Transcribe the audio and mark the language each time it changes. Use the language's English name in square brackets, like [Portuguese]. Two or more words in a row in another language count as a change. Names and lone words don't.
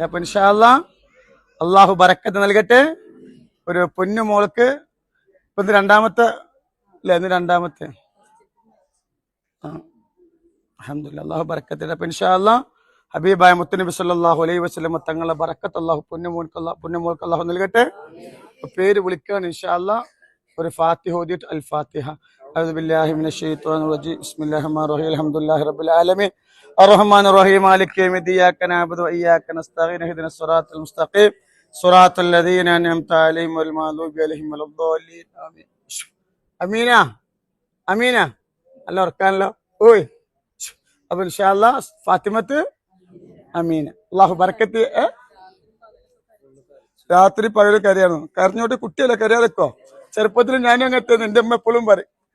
[Malayalam] അപ്പൊ [Arabic] إن شاء الله [Malayalam] അള്ളാഹു ബർക്കത്ത് നൽകട്ടെ. ഒരു പൊന്നു മോൾക്ക് ഇപ്പൊ ഇത് രണ്ടാമത്തെ അല്ലേ? ഇന്ന് രണ്ടാമത്തെ. അൽഹംദുലില്ലാഹ്, അള്ളാഹു ബർക്കത്ത് ചെയ്യട്ടെ. അപ്പൊ [Arabic] إن شاء الله [Malayalam] ഹബീബായ മുത്തുനബി [Arabic] صلى الله عليه وسلم [Malayalam] തങ്ങളെ ബർക്കത്ത് അള്ളാഹു പൊന്നുമോൾക്ക് അള്ളാഹു നൽകട്ടെ. പേര് വിളിക്കാൻ [Arabic] إن شاء الله [Malayalam] ഒരു ഫാത്തിഹ ഓതിയിട്ട് [Arabic] الفاتحة. أعوذ بالله من الشيطان الرجيم. بسم الله الرحمن الرحيم. الحمد لله رب العالمين الرحمن الرحيم مالك يوم الدين إياك نعبد وإياك نستعين اهدنا الصراط المستقيم صراط الذين أنعمت عليهم غير المغضوب عليهم ولا الضالين آمين. [Malayalam] അമീന അമീന അല്ല ഓർക്കാനല്ലോ. ഓയ് അപ്പൊ [Arabic] إن شاء الله [Malayalam] ഫാത്തിമത്ത് അമീന. അല്ലാഹു ബർക്കത്ത്. രാത്രി പകല് കരയാണോ? കരഞ്ഞോട്ട് കുട്ടിയല്ലേ, കരയാതെക്കോ. ചെറുപ്പത്തിൽ ഞാനും അങ്ങനത്തെ എന്റെ അമ്മ എപ്പോഴും പറയും.